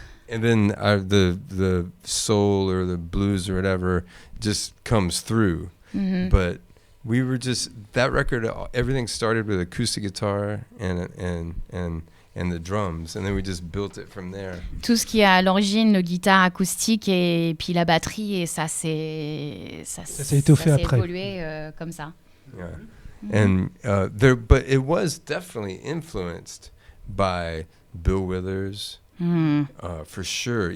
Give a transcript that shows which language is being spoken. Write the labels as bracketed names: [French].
[English] And then the soul or the blues or whatever just comes through. Mm-hmm. But we were just that record. Everything started with acoustic guitar and the drums, and then we just built it from there. [French] Tout ce qui est à l'origine, le guitare acoustique et puis la batterie, et ça s'est étoffé après. évolué comme ça. [English] Yeah, and but it was definitely influenced by Bill Withers, for sure.